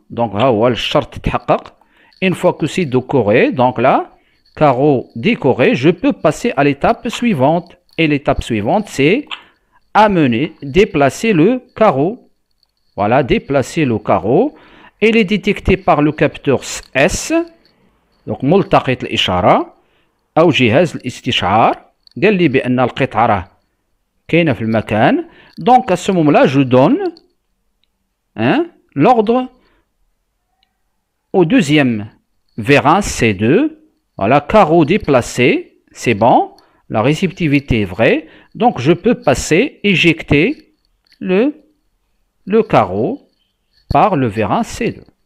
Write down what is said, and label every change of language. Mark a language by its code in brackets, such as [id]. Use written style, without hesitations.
[fr] Donc là, le charte [ar] تحقق. [fr] Une fois que c'est décoré, donc là, carreau décoré, je peux passer à l'étape suivante. Et l'étape suivante, c'est amener, déplacer le carreau. Voilà, déplacer le carreau. Il est détecté par le capteur S. [ar] Donc, ملتقط الإشارة أو جهاز الاستشعار. قال لي بأن القطعة راه كاينة في المكان. [fr] Donc, à ce moment-là, je donne l'ordre au deuxième vérin C2. Voilà, carreau déplacé, c'est bon. La réceptivité est vraie. Donc, je peux passer, éjecter le carreau par le vérin C2.